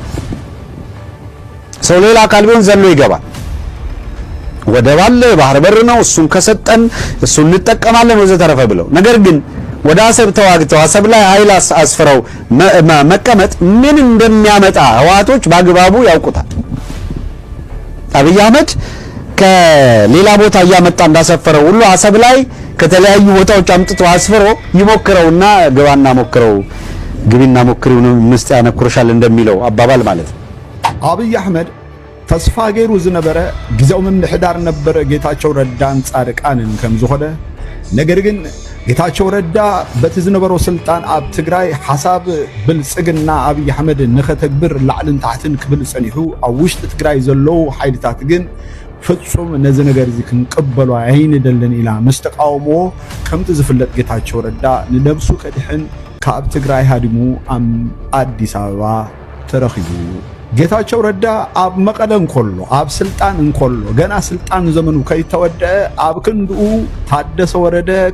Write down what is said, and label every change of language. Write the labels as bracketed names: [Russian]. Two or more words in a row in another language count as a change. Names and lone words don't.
[Amharic] ሰው ሌላ አካል ቢሆን ዘሎ ይገባል። ወደብ አለ፣ ባህር በር ነው፣ እሱን ከሰጠን እሱን እንጠቀማለን ወዘተረፈ ብለው። ነገር ግን ወደ አሰብ ተዋግተው አሰብ ላይ ኃይል አስፍረው መቀመጥ ምን እንደሚያመጣ ህወሓቶች በአግባቡ ያውቁታል። አብይ አህመድ ከሌላ ቦታ እያመጣ እንዳሰፈረው ሁሉ አሰብ ላይ ከተለያዩ ቦታዎች አምጥቶ አስፍሮ ይሞክረውና ግባና ሞክረው ግቢና ሞክሪው ነው ምስጥ ያነኩርሻል እንደሚለው አባባል ማለት ነው። [Tigrinya] አብይ አህመድ ተስፋ ገይሩ ዝነበረ ጊዜው ምምሕዳር ነበረ ጌታቸው ረዳን ጻድቃንን ከምዝኾነ [Amharic] ነገር ግን [Tigrinya] ጌታቸው ረዳ በቲ ዝነበሮ ስልጣን ኣብ ትግራይ ሓሳብ ብልጽግና አብይ አህመድ ንኸተግብር ላዕልን ታሕትን ክብል ጸኒሑ ኣብ ውሽጢ ትግራይ ዘለው ሓይልታት ግን ፍጹም ነዚ ነገር እዚ ክንቅበሉ ኣይንደልን ኢላ ምስ ተቃውሞ ከምቲ ዝፍለጥ ጌታቸው ረዳ ንነብሱ ከድሕን ካብ ትግራይ ሃዲሙ ኣብ ኣዲስ አበባ ተረኺቡ። ጌታቸው ረዳ ኣብ መቀለ እንከሎ ኣብ ስልጣን እንከሎ ገና ስልጣን ዘመኑ ከይተወደአ ኣብ ክንድኡ ታደሰ ወረደ